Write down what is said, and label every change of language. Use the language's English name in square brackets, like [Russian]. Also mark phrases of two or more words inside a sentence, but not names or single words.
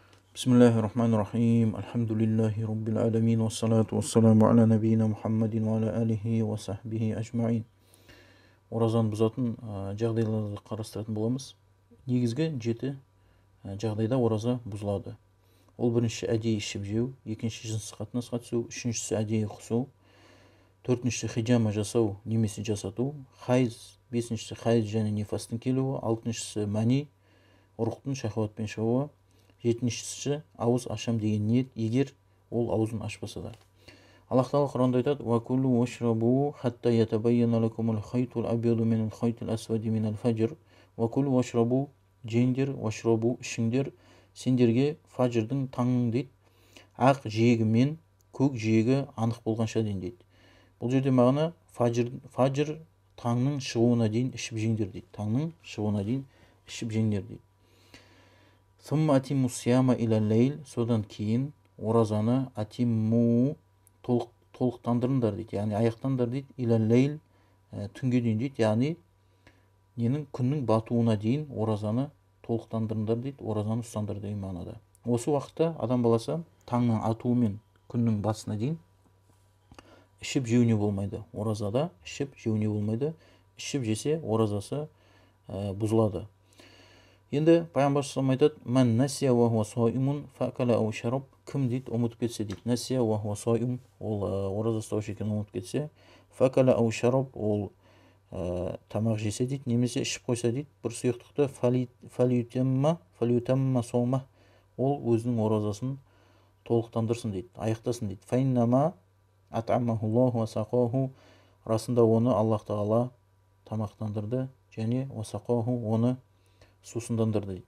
[Arabic] بسم الله الرحمن الرحيم. الحمد لله رب العالمين. والصلاة والسلام على نبينا محمد وعلى آله وصحبه أجمعين. [Kazakh] Оразаны бұзатын жағдайларды қарастыратын боламыз. Негізгі 7 жағдайда ораза бұзылады. Ол бірінші әдейі ішіп жеу, екінші жыныстық қатынасқа түсу, үшіншісі әдейі құсу, төртіншісі хиджама жасау немесе жасату, хайыз, бесіншісі хайыз және нифастың келуі, алтыншысы мәни, ұрықтың шахуатпен шығуы, жетіншісі ауыз ашам деген ниет, егер ол аузын ашпаса да. Аллах Тағала Құранда айтады: [Arabic] "وكلوا واشربوا حتى يتبين لكم الخيط الأبيض من الخيط الأسود من الفجر". وكلوا واشربوا, [Kazakh] жеңдер, вашрабу, ішіңдер, сендерге фаджрдың таңның дейді, ақ жиегі мен көк жиегі анық болғанша дейін дейді. Бұл жерде мағына фаджр таңның шығуына дейін ішіп жеңдер дейді. Таңның шығуына дейін ішіп жеңдер дейді. [Arabic] ثم أتموا الصيام إلى الليل, [Kazakh] содан кейін оразаны атиму толықтандырыңдар дейді. Яғни аяқтаңдар дейді. [Arabic] إلى الليل, [Kazakh] түнге дейін дейді. Яғни ненің күннің батуына дейін оразаны толықтандырыңдар дейді. Оразаны ұстаңдар деген мағынада. Осы уақытта адам баласы таңның атуы мен күннің батысына дейін ішіп жеуіне болмайды. Оразада ішіп жеуіне болмайды. Ішіп жесе оразасы бұзылады. Енді пайғамбар [Arabic] صلى الله عليه وسلم [Kazakh] айтады: [Arabic] "من نسي وهو صائم فأكل أو شرب", [Kazakh] кім дейді ұмытып кетсе дейді. [Arabic] نسي وهو صائم, [Kazakh] ол ораза ұстаушы екенін ұмытып кетсе, [Arabic] فأكل أو شرب, [Kazakh] ол тамақ жесе дейді, немесе ішіп қойса дейді, бір сұйықтықты, [Arabic] فليتم صومه, [Kazakh] ол өзінің оразасын толықтандырсын дейді, аяқтасын дейді. [Arabic] فإنما أطعمه الله وسقاه, [Kazakh] расында оны Аллах Тағала тамақтандырды және уасақаху, оны сусындандырды дейді.